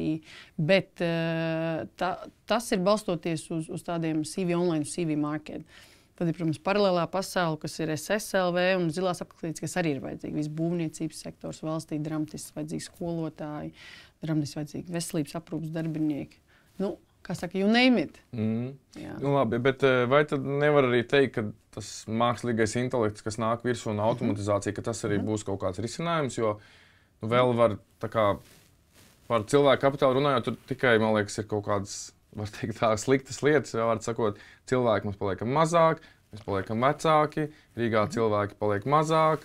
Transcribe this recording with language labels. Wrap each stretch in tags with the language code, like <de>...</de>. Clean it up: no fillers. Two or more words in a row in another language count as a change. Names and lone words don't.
<lv>Bet tas ir balstoties uz tādiem CV online, CV market. Tad ir, protams, paralēlā pasaule, kas ir SSLV un zilās apaklītes, kas arī ir vajadzīgi. Viss būvniecības sektors valstī, dramatiski vajadzīgi skolotāji, dramatiski vajadzīgi veselības aprūpas darbinieki. Kā saka,</lv> <en>you name it.</en> <lv>Labi, bet vai tad nevar arī teikt, ka tas mākslīgais intelekts, kas nāk virsū un automatizācija, ka tas arī būs kaut kāds risinājums, jo vēl var par cilvēku kapitālu runājot, tur tikai, man liekas, ir kaut kādas, var teikt tā, sliktas lietas, var sakot, cilvēki mums paliekam mazāk, mēs paliekam vecāki, Rīgā cilvēki paliek mazāk.</lv>